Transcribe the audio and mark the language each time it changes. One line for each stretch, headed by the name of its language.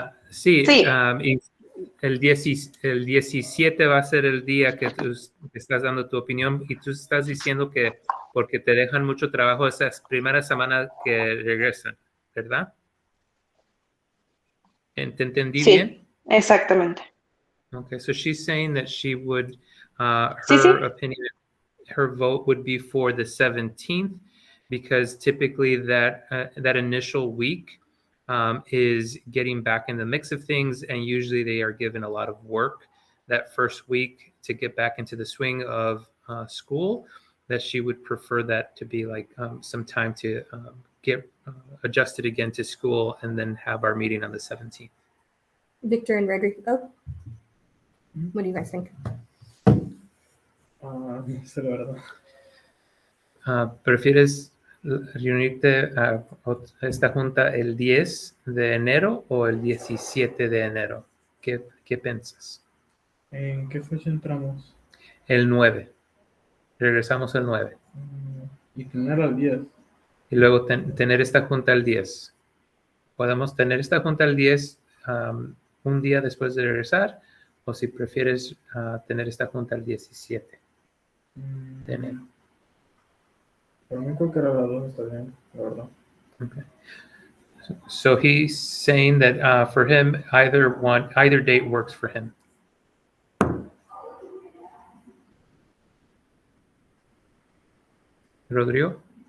Spanish: Sí, Sí. Y el 17 va a ser el día que tú estás dando tu opinión y tú estás diciendo que porque te dejan mucho trabajo esas primeras semanas que regresan, ¿verdad? ¿Te entendí bien? Sí, exactamente.
English: Okay, so she's saying that she would,
Spanish: Sí, sí.
English: her opinion, her vote would be for the 17th because typically that initial week is getting back in the mix of things, and usually they are given a lot of work that first week to get back into the swing of school. That she would prefer that to be like some time to get adjusted again to school, and then have our meeting on the 17th. Victor and Rodrigo, what do you guys think?
Spanish: No sé la verdad. ¿Prefieres reunirte a esta junta el 10 de enero o el 17 de enero? ¿Qué piensas? ¿En qué fecha entramos? El 9. Regresamos el 9. Y tener al 10. Y luego tener esta junta el 10. Podemos tener esta junta el 10 un día después de regresar, o si prefieres tener esta junta el 17 de enero. Para mí cualquiera de las dos está bien, la verdad.
English: Okay. So he's saying that for him, either date works for him. Rodrigo?